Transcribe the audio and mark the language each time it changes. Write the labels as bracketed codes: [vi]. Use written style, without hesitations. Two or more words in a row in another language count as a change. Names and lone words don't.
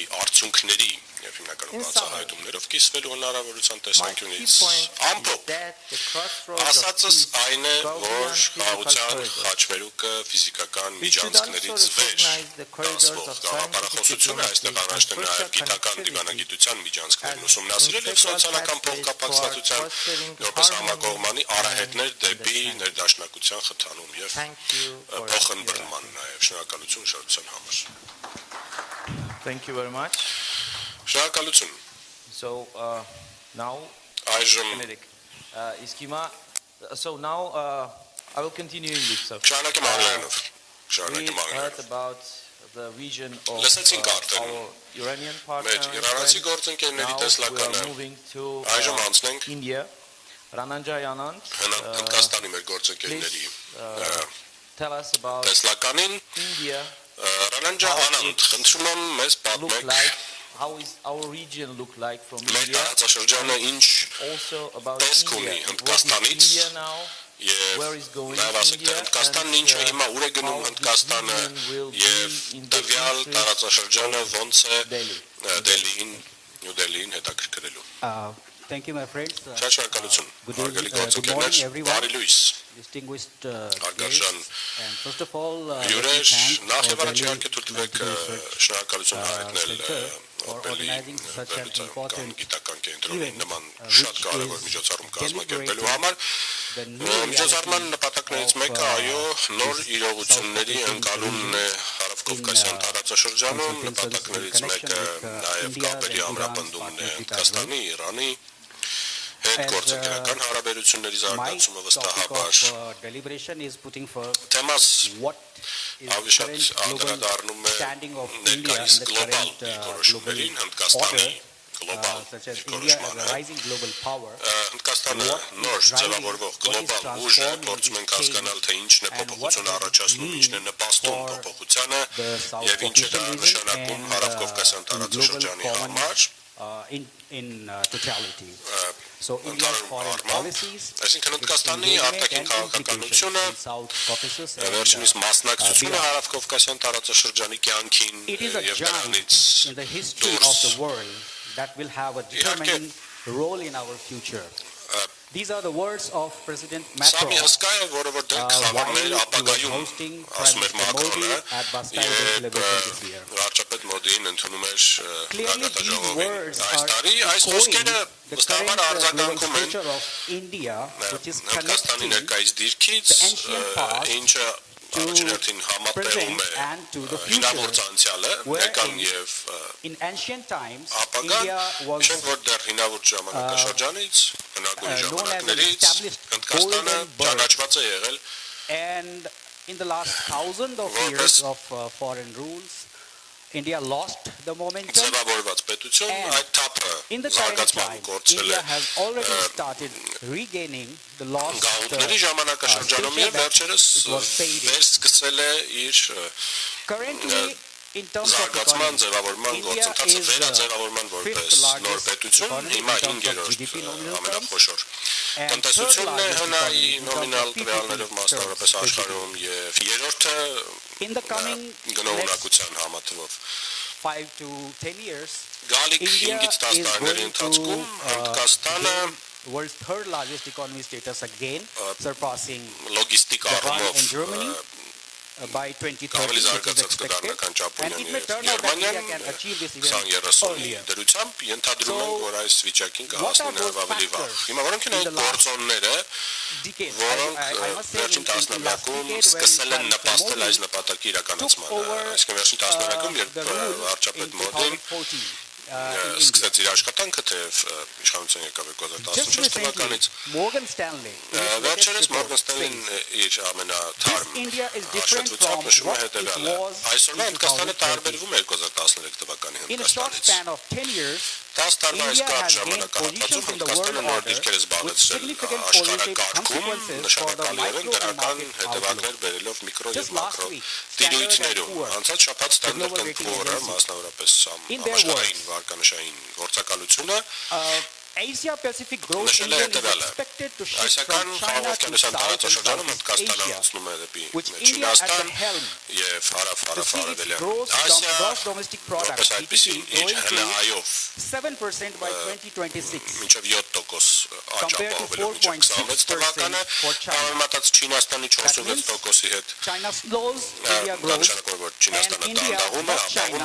[hy] արդյունքների եւ հիմնականում բացահայտումներով կիսվելու հնարավորության տեսանկյունից ամփոփ ասածս այն է, որ խաղաղության խաչմերուկը ֆիզիկական միջանցքներից վեր կազմող գաղափարախոսությունը այստեղ առաջնում է նաև գիտական դիվանագիտության միջանցքներն ուսումնասիրել եւ սոցիալական փոխկապակցվածության որպես համակողմանի արահետներ դեպի ներդաշնակության խթանում եւ փոխըմբռնման նաև շնորհակալություն շարժության համար։ [en] Thank you very much. [hy] Շնորհակալություն։ [en] So now [hy] Այժմ [en] so now I will continue English. So [hy] շարունակեմ անգլերենով։ [en] we heard about the vision of [hy] Լսեցինք արդեն [en] our Iranian [hy] մեր [en] partner. [hy] իրանացի գործընկերների [en] Now we [hy] տեսլականը [en] are moving to [hy] այժմ անցնենք [en] India. Rananjayanand, [hy] Հնդկաստանի մեր գործընկերների [en] tell us about [hy] տեսլականին [en] India. [hy] Ռանանջա Անանդ, խնդրում եմ մեզ [en] Look [hy] պատմեք [en] like how is our region look like from [hy] մեր [en] India? [hy] տարածաշրջանը ինչ [en] Also about [hy] տեսք ունի [en] India. What is [hy] Հնդկաստանից [en] India now? [hy] եւ [en] Where is going [hy] նաև ասեք թե [en] India? [hy] Հնդկաստանն ինչ է հիմա ուր է գնում Հնդկաստանը եւ տվյալ տարածաշրջանը ոնց է Դելհին Նյու Դելհին հետաքրքրելու [en] Thank you, my friends. [hy] Շատ շնորհակալություն [en] Good [hy] հարգելի [en] morning, [hy] գործընկերներ [en] everyone. [hy] բարի լույս [en] Distinguished [hy] Արգարժան [en] guests, and first of all, [hy] Յուրեր [en] thank [hy] նախ եւ [en] our [hy] առաջ [en] Delhi [hy] իհարկե թույլ տվեք շնորհակալություն հայտնել [en] for organizing such an important [hy] գիտական կենտրոնի [en] event, [hy] նման [en] which [hy] շատ կարևոր [en] is [hy] միջոցառում կազմակերպելու [en] celebrating [hy] համար [en] the new [hy] միջոցառման [en] reality [hy] նպատակներից [en] of, [hy] մեկը այո նոր [en] this [hy] իրողությունների [en] South [hy] ընկալումն է հարավկովկասյան տարածաշրջանում նպատակներից մեկը նաև կապերի ամրապնդումն է Հնդկաստանի, Իրանի հետ գործընկերական հարաբերությունների զարգացումը վստահաբար [en] deliberation is putting for [hy] թեմաս [en] what is [hy] ավելի շատ [en] current global [hy] անդրադառնում է [en] standing of India [hy] ներկայիս [en] in the [hy] գլոբալ [en] current global [hy] որոշումներին Հնդկաստանի գլոբալ [en] such as India as a [hy] որոշմանը [en] rising global power. [hy] Հնդկաստանը նոր ձևավորվող գլոբալ ուժ է, փորձում ենք հասկանալ, թե ինչն է փոփոխությունը առաջացնում, ինչն է նպաստում փոփոխությանը եւ ինչ է դա նշանակում հարավկովկասյան տարածաշրջանի համար [en] in totality. So India's foreign policies, [hy] այսինքն Հնդկաստանի արտաքին քաղաքականությունը վերջինիս մասնակցությունը հարավկովկասյան տարածաշրջանի կյանքին [en] it is a [hy] եւ [en] giant [hy] դրանից [en] in the history of the world that will have a determining role in our future. These are the words of President [hy] Սա [en] Macron [hy] մի հսկա է, որը որ դեռ խաղաղներ ապագայում ասում էր Մակրոնը եւ վարչապետ Մոդին ընդունում էր գագաթաժողովին այս տարի այս խոսքերը վստահաբար արձագանքում են Հնդկաստանի ներկայիս դիրքից ինչը առաջին համատեղում է հինավուրց անցյալը ներկան եւ ապագան չեն որ դեռ հինավուրց ժամանակաշրջանից հնագույն ժամանակներից Հնդկաստանը ճանաչված է եղել [en] and in the last thousands of years of foreign rules India lost the momentum [hy] ձևավորված պետություն այդ թափը [en] in the current [hy] զարգացման [en] time [hy] կորցրել [en] India [hy] է [en] has already started regaining the lost [hy] գաղութների ժամանակաշրջանում եւ վերջերս վերսկսել է իր [en] currently in terms of [hy] զարգացման [en] economy [hy] ձևավորման գործընթացը վերաձևավորման որպես նոր պետություն հիմա 5-րդ ամենախոշոր տնտեսությունն է հնայի նոմինալ տվյալներով մասնավորապես աշխարհում եւ երրորդը գնողունակության համատվով [en] 5 to 10 years [hy] գալիք 5-ից 10 տարիների ընթացքում Հնդկաստանը [en] world's third largest economy status again surpassing [hy] լոգիստիկ [en] Japan and [hy] առումով [en] Germany by 2030 [hy] ավելի [en] which is [hy] զարգացած կդառնա քան [en] expected and [hy] Ճապոնիան [en] it may [hy] եւ [en] turn out that India [hy] Գերմանիան [en] can achieve this even [hy] 20-30-ի [en] earlier. [hy] դրությամբ ենթադրում ենք որ այս վիճակին [en] What [hy] կհասնի [en] are those [hy] նաեւ ավելի վաղ [en] factors [hy] հիմա որոնք են [en] in [hy] այդ [en] the last [hy] գործոնները [en] decades? [hy] որոնք [en] I must say [hy] վերջին [en] in the last [hy] տասնամյակում [en] decade [hy] սկսել են [en] when [hy] նպաստել այս [en] Modi [hy] նպատակի [en] took [hy] իրականացմանը [en] over [hy] այսինքն վերջին տասնամյակում երբ [en] the rule [hy] վարչապետ [en] in [hy] Մոդին [en] 2014 [hy] սկսեց իր աշխատանքը թեև իշխանության եկավ 2014 թվականից [en] Morgan Stanley [hy] վերջերս Morgan Stanley-ն իր ամենաթարմ [en] India is different [hy] աշխատությամբ [en] from [hy] նշում է [en] what it [hy] հետևյալը [en] was [hy] այսօրվա [en] in [hy] Հնդկաստանը [en] 2013. [hy] տարբերվում է 2013 թվականի [en] In a short [hy] Հնդկաստանից [en] span of 10 years [hy] 10 տարվա այս [en] India [hy] կարճ [en] has gained [hy] ժամանակահատվածում [en] positions in the [hy] Հնդկաստանը [en] world [hy] նոր [en] order [hy] դիրքեր է [en] with [hy] զբաղեցրել [en] significant positive [hy] աշխարհակարգում [en] consequences for the [hy] նշանակալիորեն [en] micro and [hy] դրական [en] market [hy] հետևանքներ [en] outlook. [hy] բերելով միկրո [en] Just [hy] եւ [en] last [hy] մակրո [en] week, [hy] տիրույթներում [en] Standard & Poor's, [hy] անցած շաբաթ [en] the global [hy] Standard & [en] rating [hy] Poor's-ը [en] agency, [hy] մասնավորապես [en] in their [hy] համաշխարհային վարկանշային գործակալությունը [en] Asia-Pacific growth [hy] Նշել է [en] engine is [hy] հետևյալը. [en] expected to shift [hy] Ասիական [en] from China to [hy] խաղաղության [en] South and [hy] տարածաշրջանում [en] Southeast [hy] Հնդկաստանը [en] Asia, [hy] անցնում է դեպի [en] which India at the [hy] Չինաստան [en] helm [hy] եւ [en] to see its [hy] հարավ-հարավարևելյան [en] gross [hy] Ասիա [en] domestic product [hy] որպես այդպեսին [en] GDP [hy] իր [en] growing to [hy] հնայով [en] 7% by 2026. [hy] մինչև 7% աճ [en] Compared to [hy] ապահովելու մինչև 26 թվականը [en] 4.6% for China. [hy] համեմատած Չինաստանի [en] That [hy] 46%-ի հետ [en] China slows India [hy] դա [en] growth, [hy] նշանակում է որ Չինաստանը [en] and India, [hy] դանդաղում է, [en] not [hy] ապահովում